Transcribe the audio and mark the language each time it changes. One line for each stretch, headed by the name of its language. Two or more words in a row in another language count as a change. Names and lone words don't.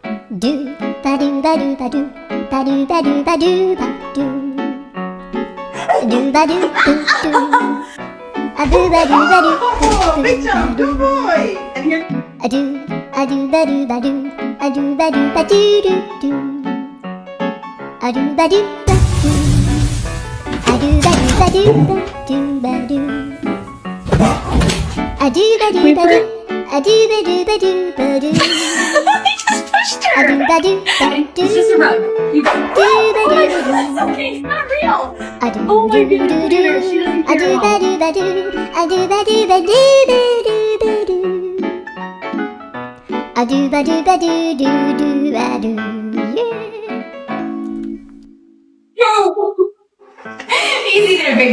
English: Do ba do ba do ba do ba do ba do ba do ba do do ba do do do a do ba do ba do. Oh, big jump, good boy. And here. A do ba do ba do a do ba do ba do do do a do ba do ba do a do ba do ba do ba do ba do a do ba do ba do a do ba do ba do ba do. I just pushed A do her. ba do ba do. It's just a rug. You go. Do ba Oh do my ba God, do. it's okay. It's not real. I do Oh my do goodness, do look at her. She do. doesn't I care do at ba all. do ba do. I do ba do ba do do do do do. I do ba do ba do do do ba do. Yeah. Easy there, big